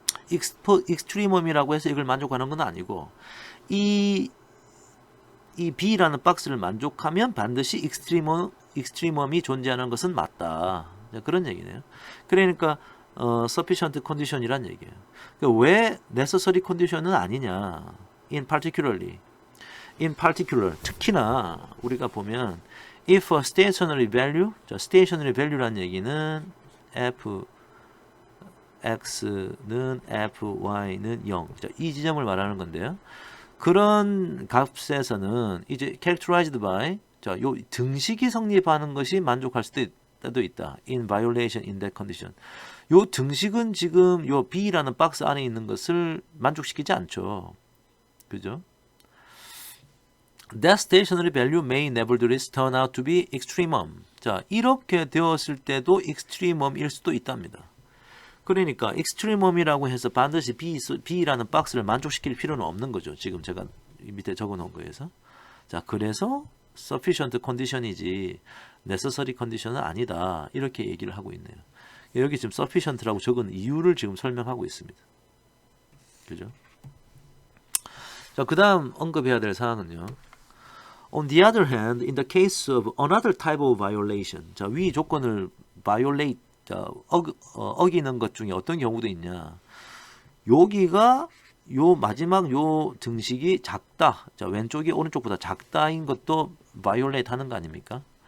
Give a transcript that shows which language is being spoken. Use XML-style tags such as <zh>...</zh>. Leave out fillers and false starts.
<ko>extremum이라고 해서 이걸 만족하는 건 아니고 이 B라는 박스를 만족하면 반드시 extremum이 존재하는 것은 맞다. 그런 얘기네요. 그러니까 sufficient condition이란 얘기예요. 그러니까 왜 necessary condition은 아니냐? in particular, 특히나 우리가 보면 if a stationary value, 자, stationary value라는 얘기는 fx는 fy는 0. 자, 이 지점을 말하는 건데요. 그런 값에서는 이제 characterized by 자, 요 등식이 성립하는 것이 만족할 수도 때도 있다.</ko> <en>In violation in that condition.</en> <ko>요 등식은 지금 요 B라는 박스 안에 있는 것을 만족시키지 않죠.</ko> <en>그죠? That stationary value may nevertheless turn out to be extremum.</en> <ko>자, 이렇게 되었을 때도 extremum일 수도 있답니다. 그러니까 extremum이라고 해서 반드시 B라는 박스를 만족시킬 필요는 없는 거죠. 지금 제가 밑에 적어 놓은 거에서. 자, 그래서 sufficient condition이지 necessary condition은 아니다. 이렇게 얘기를 하고 있네요. 여기 지금 sufficient라고 적은 이유를 지금 설명하고 있습니다. 그죠? 자, 그 다음 언급해야 될 사항은요.</ko> <en>On the other hand, in the case of another type of violation, 자, 위 조건을 violate, 자, 어기는 것 중에 어떤 경우도 있냐.</en> <ko>여기가 요 마지막 요 등식이 작다. 자, 왼쪽이 오른쪽보다 작다인 것도 violate 하는 거 아닙니까?</ko>